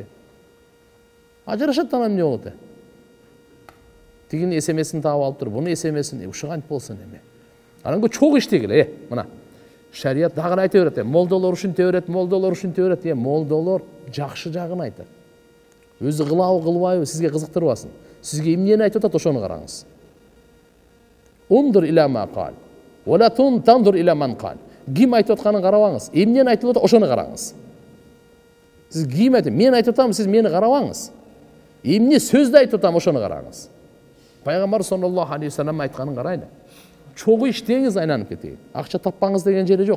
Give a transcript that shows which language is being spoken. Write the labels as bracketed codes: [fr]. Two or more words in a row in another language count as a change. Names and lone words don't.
[ky] Ажырашат анан эмне болот? Тигин СМС'ин таап алып туруп, буну СМС'ин ушуга антип болсун эми. Анан чогуу иштегиле, мына. Шарият дагы айта берет, молдолор ушинте берет, молдолор ушинте берет, молдолор жакшы жагын айтат. Өзү кылабы, кылбайбы сизге кызыктырбасын. Сизге эмнени айтып атат, ошону караңыз. [ar] انظر إلى ما قال ولا تنظر إلى من قال. [ky] Ким айтып атканын карабаңыз. Эмнени айтып атат, ошону караңыз. Сиз ким айтып, мен айтып атам, сиз мени карабаңыз. Эмне сөздү айтып атам, ошону караңыз. Пайгамбар [ar] صلى الله عليه وسلم [ky] айтканын карайлы. Чогуу иштеңиз, айланып кетейин. Акча таппаңыз деген жери жок.